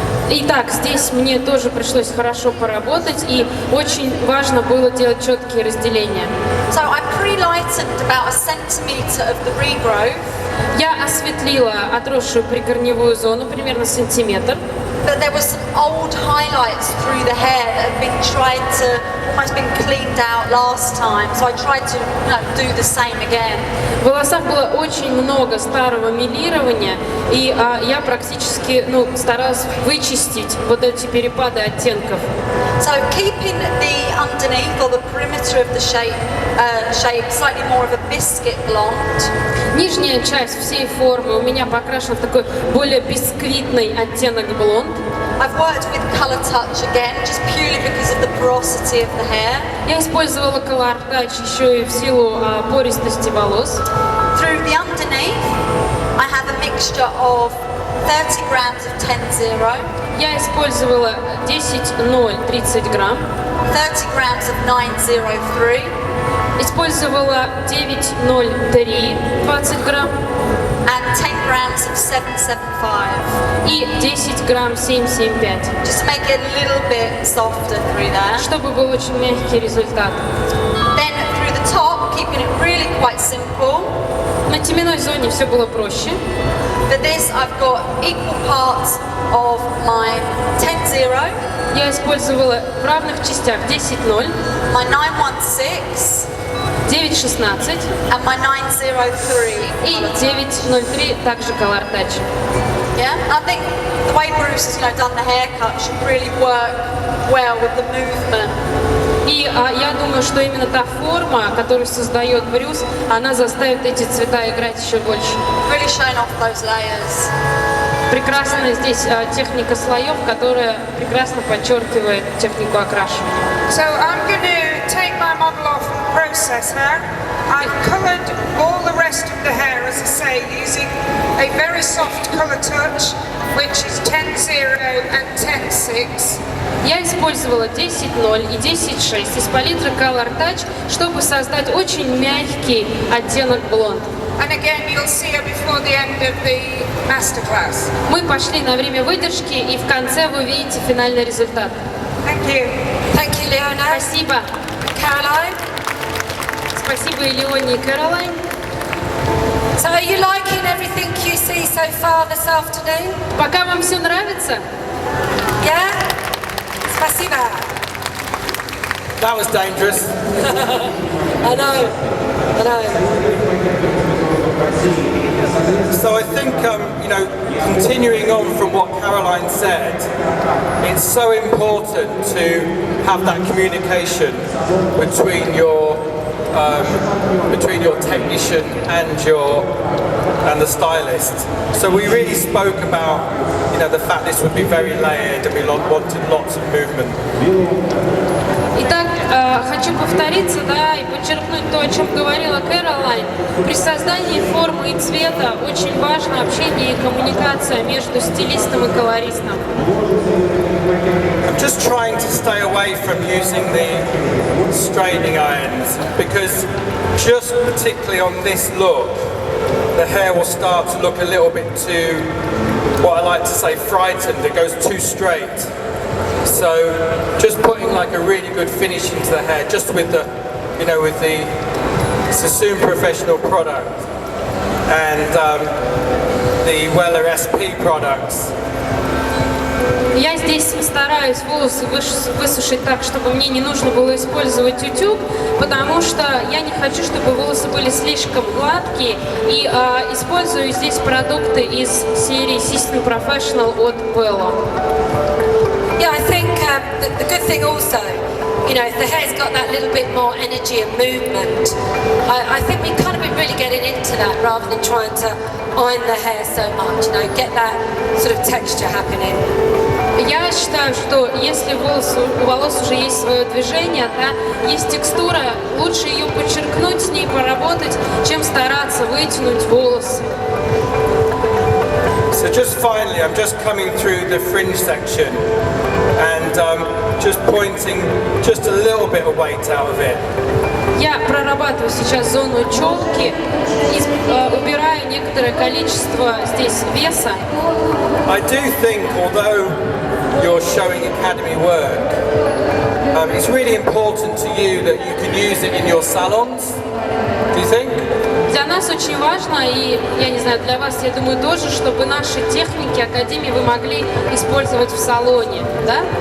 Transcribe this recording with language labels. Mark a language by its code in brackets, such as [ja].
[ru] Итак, здесь мне тоже пришлось хорошо поработать, и очень важно было делать четкие разделения. [en] So I pre-lightened about a centimetre of the regrowth. [ru] Я осветлила отросшую прикорневую зону примерно сантиметр. [en] But there was some old highlights through the hair that had been tried to, almost been cleaned out last time. So I tried to do the same again. [ru] В волосах было очень много старого мелирования, и я практически старалась вычистить вот эти перепады оттенков. [en] So keeping the underneath or the perimeter of the shape slightly more of a biscuit blonde. [ru] Нижняя часть всей формы у меня покрашена в такой более бисквитный оттенок блонд. [en] I've worked with Colour Touch again, just purely because of the porosity of the hair. [ru] Я использовала Color Touch еще и в силу пористости волос. [en] Through the underneath, I have a mixture of 30 grams of 10-0. [ru] Я использовала 10-0, 30 грамм. [en] 30 grams of 903. [ru] Использовала 9-0-3, 20 грамм. [en] And 10 grams of 775. [ru] И 10 грамм 7,75. [en] Just to make it a little bit softer through there. [ru] Чтобы был очень мягкий результат. [en] Then through the top, keeping it really quite simple. [ru] На теменной зоне все было проще. [en] For this, I've got equal parts of my 10-0. [ru] Я использовала в равных частях 10-0. [en] My 916. [ru] 916 [en] and my 903. [ru] и 903 также Color Touch. [en] Yeah, I think the way Bruce has done the haircut should really work well with the movement. [ru] И я думаю, что именно та форма, которую создает Брюс, она заставит эти цвета играть еще больше. [en] Really showing off those layers. [ru] Прекрасная здесь техника слоев, которая прекрасно подчеркивает технику окрашивания. [en] So I'm going to take my model off and process her. I've coloured all the rest of the hair, as I say, using a very soft colour touch, which is 10-0 and 10-6. [ru] Я использовала 10.0 и 10.6 из палитры Color Touch, чтобы создать очень мягкий оттенок блонд. [en] And again, you'll see her before the end of the masterclass. [ru] Мы пошли на время выдержки, и в конце вы увидите финальный результат. [en] Thank you. Thank you, Leona. [ru] Спасибо. [en] Caroline. [ru] Спасибо Элеоне и Кэролайн. [en] So are you liking everything you see so far this afternoon? [ru] Пока вам все нравится? [en] Yeah? [ru] Спасибо. [en] That was dangerous. I know. So I think, continuing on from what Caroline said, it's so important to have that communication between your technician and the stylist. So we really spoke about, the fact this would be very layered and we wanted lots of movement. [ru] Итак, хочу повториться, и подчеркнуть то, о чем говорила Кэролайн. При создании формы и цвета очень важно общение и коммуникация между стилистом и колористом. [en] I'm just trying to stay away from using the straightening irons because just particularly on this look, the hair will start to look a little bit too, what I like to say, frightened. It goes too straight. So just putting like a really good finish into the hair, just with the, with the Sassoon Professional product and the Weller SP products. [ru] Я здесь стараюсь волосы высушить так, чтобы мне не нужно было использовать утюг, потому что я не хочу, чтобы волосы были слишком гладкие, и использую здесь продукты из серии Sassoon Professional от Bello. [en] Yeah, I think the good thing also, if the hair's got that little bit more energy and movement, I think we've kind of been really getting into that rather than trying to iron the hair so much, get that sort of texture happening. [ru] Я считаю, что если у волос уже есть свое движение, есть текстура, лучше ее подчеркнуть, с ней поработать, чем стараться вытянуть волосы. [en] So just finally, I'm just coming through the fringe section and just pointing just a little bit of weight out of it. [ru] Я прорабатываю сейчас зону челки и убираю некоторое количество здесь веса. [en] I do think, although you're showing academy work, it's really important to you that you can use it in your salons. Do you think? [ru] Для нас очень важно, и я не знаю, для вас, я думаю, тоже, чтобы наши техники Академии вы могли использовать в салоне, да?